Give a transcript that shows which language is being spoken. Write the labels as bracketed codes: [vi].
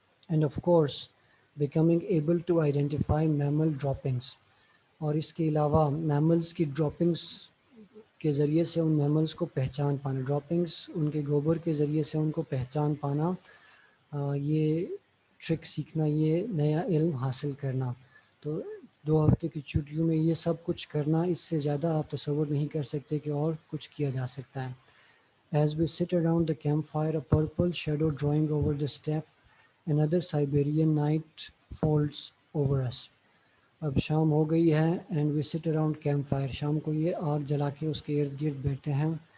[en] and of course becoming able to identify mammal droppings, [ur] اور اس کے علاوہ میملز کی ڈراپنگس کے ذریعے سے ان میملز کو پہچان پانا، ڈراپنگس ان کے گوبر کے ذریعے سے ان کو پہچان پانا، یہ ٹرک سیکھنا، یہ نیا علم حاصل کرنا. تو 2 ہفتے کی چھٹیوں میں یہ سب کچھ کرنا، اس سے زیادہ آپ تصور نہیں کر سکتے کہ اور کچھ کیا جا سکتا ہے. [en] As we sit around the campfire, a purple shadow drawing over the steppe, another Siberian night folds over us. [ur] اب شام ہو گئی ہے [en] and we sit around camp fire, [ur] شام کو یہ آگ جلا کے اس کے ارد گرد بیٹھے ہیں.